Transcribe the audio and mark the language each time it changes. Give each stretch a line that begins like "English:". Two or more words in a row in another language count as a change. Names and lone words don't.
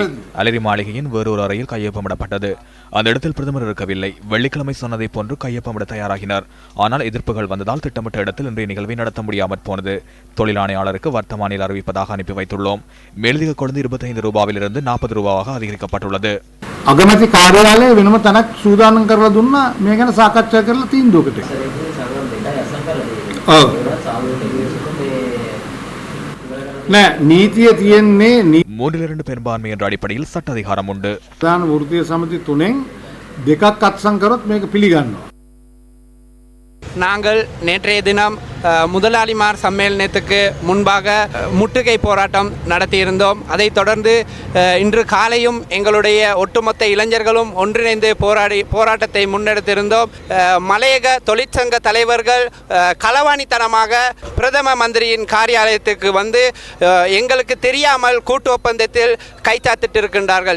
Tamil: அலரி மாளிகையின் வேறொரு அறையில் கையொப்பமிடப்பட்டது. அந்த இடத்தில் பிரதமர் இருக்கவில்லை. வெள்ளிக்கிழமை சொன்னதை போன்று கையொப்பமிட தயாராகினார். ஆனால் எதிர்ப்புகள் வந்ததால் திட்டமிட்ட இடத்தில் இன்றைய நிகழ்வை நடத்த முடியாமற் போனது. தொழில் ஆணையாளருக்கு வர்த்தமானில் அறிவிப்பதாக அனுப்பி வைத்துள்ளோம். மேலதிக கொழுந்து 25 ரூபாவிலிருந்து 40 ரூபாவாக அதிகரிக்கப்பட்டுள்ளது.
Sinhala: අගමැති කාර්යාලයේ වෙනම තැනක් සූදානම් කරලා දුන්නා මේ ගැන සාකච්ඡා කරලා තීන්දුවකට. ඔව්. නෑ නීතිය තියෙන්නේ
Tamil: 3/2 பெரும்பான்மை என்ற அடிப்படையில் சட்ட அதிகாரம் உண்டு.
Sinhala: ප්‍රධාන වෘත්තීය සමිති 3න් 2ක් අත්සන් කරොත් මේක පිළිගන්නවා.
Tamil: நாங்கள் நேற்றைய தினம் முதலாளிமார் சம்மேளனத்துக்கு முன்பாக முற்றுகை போராட்டம் நடத்தியிருந்தோம். அதைத் தொடர்ந்து இன்று காலையும் எங்களுடைய ஒட்டுமொத்த இளைஞர்களும் ஒன்றிணைந்து போராட்டத்தை முன்னெடுத்திருந்தோம். மலையக தொழிற்சங்க தலைவர்கள் களவாணித்தனமாக பிரதம மந்திரியின் காரியாலயத்துக்கு வந்து எங்களுக்கு தெரியாமல் கூட்டு ஒப்பந்தத்தில் கைச்சாத்திட்டு இருக்கின்றார்கள்.